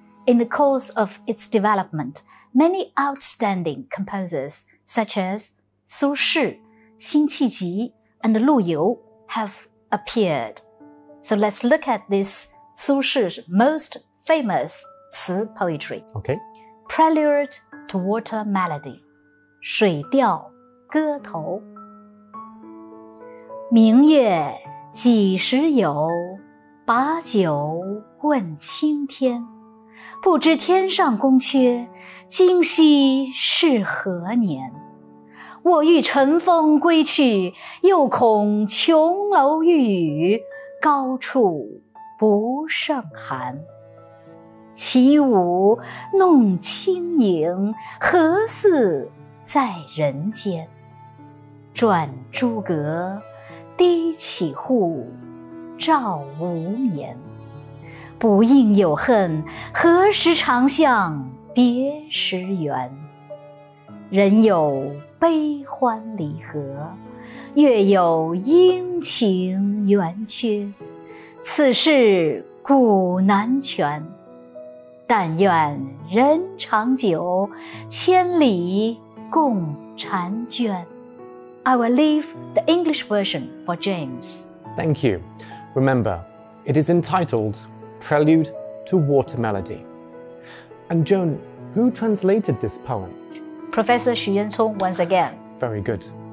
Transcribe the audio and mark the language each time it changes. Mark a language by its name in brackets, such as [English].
[English] In the course of its development, many outstanding composers such as Su Shi, Xin Qiji, and Lu You have appeared. So let's look at this Su Shi's most famous 词 poetry. Okay. Prelude to Water Melody, 水调歌头。 [Chinese] 明月几时有，把酒问青天。不知天上宫阙，今夕是何年？我欲乘风归去，又恐琼楼玉宇，高处不胜寒。起舞弄清影，何似在人间？转朱阁，低绮户，照无眠。不应有恨，何时长向别时圆？人有悲欢离合，月有阴晴圆缺，此事古难全。但愿人长久，千里共婵娟。 [English] I will leave the English version for James. Thank you. Remember, it is entitled Prelude to Water Melody. And Joan, who translated this poem? Professor Xu Yanchong once again. Very good.